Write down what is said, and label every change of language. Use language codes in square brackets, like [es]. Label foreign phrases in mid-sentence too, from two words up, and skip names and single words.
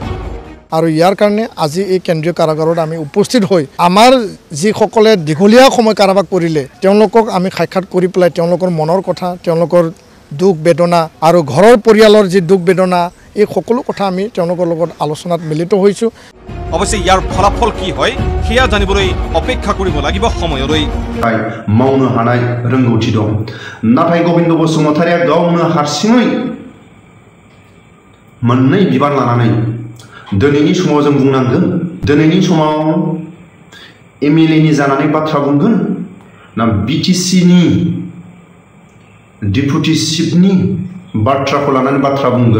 [as] আৰু ইয়াৰ কাৰণে আজি এই কেন্দ্ৰীয় কাৰাগাৰত আমি উপস্থিত হৈ আমাৰ যিসকলে দীঘলীয়া সময় কাৰাবাস কৰিলে তেওঁলোকক আমি সাক্ষাৎ কৰি পেলাই তেওঁলোকৰ মনৰ কথা, তেওঁলোকৰ দুখ বেদনা আৰু ঘৰৰ পৰিয়ালৰ যি দুখ বেদনা, এই সকলো কথা আমি তেওঁলোকৰ লগত আলোচনাত মিলিত হৈছোঁ। অৱশ্যে ইয়াৰ ফলাফল কি হয় সেয়া জানিবলৈ অপেক্ষা কৰিব লাগিব সময়লৈ। [brx] मावनो हानाय रोंगौथि दं, नाथाय गबिन्द बसुमतारिया गावनो हारसिङै मोननै बिबान लानानै दिनैनि समाव जों बुंनांगोन, दिनैनि समाव MLA नि जानानै बाथ्रा बुंगोन ना BTC नि डिपुटि चिफनि बाथ्राखौ लानानै बाथ्रा बुंगोन।